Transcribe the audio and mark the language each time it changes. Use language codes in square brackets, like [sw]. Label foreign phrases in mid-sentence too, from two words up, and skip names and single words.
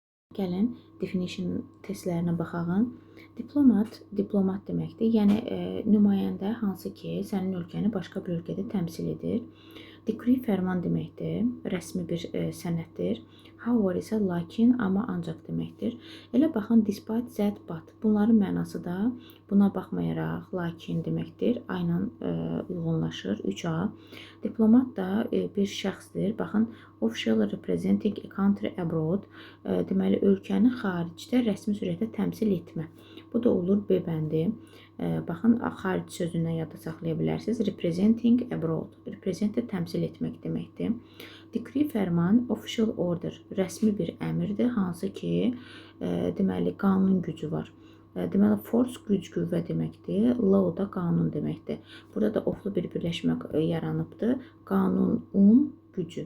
[az] Gəlin definition testlərinə baxaq. Diplomat deməkdir. Yəni nümayəndə hansı ki, sənin ölkəni başqa bir ölkədə təmsil edir. Decree fərman deməkdir, rəsmi bir sənəddir. However isə lakin, amma ancaq deməkdir. Elə baxın, [en] despite that, but. [az] Bunların mənası da buna baxmayaraq, lakin deməkdir. Ayla uyğunlaşır. 3A. Diplomat da bir şəxsdir. Baxın, [en] official representing a country abroad. [az] Deməli, ölkəni xaricdə rəsmi surətdə təmsil etmə. Bu da olur B bəndi. Baxın, xarici sözündən yadda saxlaya bilərsiniz. [en] Representing abroad. Represent [az] təmsil etmək deməkdir. Decree fərman, [en] official order, [az] rəsmi bir əmrdir, hansı ki, deməli, qanun gücü var. Deməli, force güc, qüvvə deməkdir. Law da qanun deməkdir. Burada da oflu bir birləşmə yaranıbdır. Qanun, gücü.